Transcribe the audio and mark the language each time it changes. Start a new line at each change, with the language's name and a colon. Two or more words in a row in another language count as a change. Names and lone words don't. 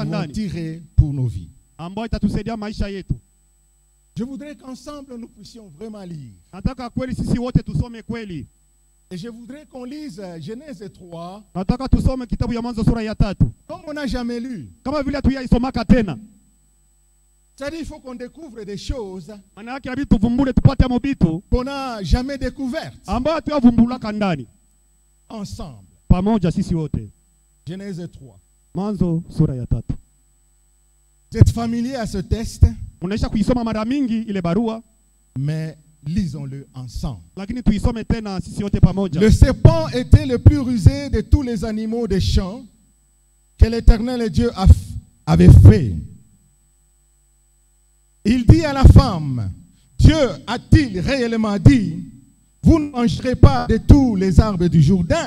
French: vont
Swahili: ndani,
French: tirer pour nos vies.
Swahili: ambayo itatusaidia maisha yetu.
French: Je voudrais qu'ensemble nous puissions vraiment lire.
Swahili: Nataka kweli sisi wote tusome kweli.
French: Et je voudrais qu'on lise Genèse 3
Swahili: Nataka tusome kitabu ya Mwanzo sura ya 3
French: comme on n'a jamais lu.
Swahili: kama vile hatuyaisomaka tena.
French: C'est-à-dire qu'il faut qu'on découvre des choses
Swahili: Maana yake inabidi tuvumbule, tupate mobitu
French: qu'on n'a jamais découvertes
Swahili: ambayo hatuyavumbulaka ndani
French: ensemble.
Swahili: pamoja sisi wote.
French: Genèse 3.
Swahili: Mwanzo sura ya 3.
French: Vous êtes familier à ce texte,
Swahili: Unaisha kuisoma mara mingi ile barua,
French: mais lisons-le ensemble.
Swahili: lakini tuisome tena sisi wote pamoja.
French: Le serpent était le plus rusé de tous les animaux des champs que l'Éternel Dieu avait fait. Il dit à la femme, Dieu a-t-il réellement dit, vous ne mangerez pas de tous les arbres du Jourdain?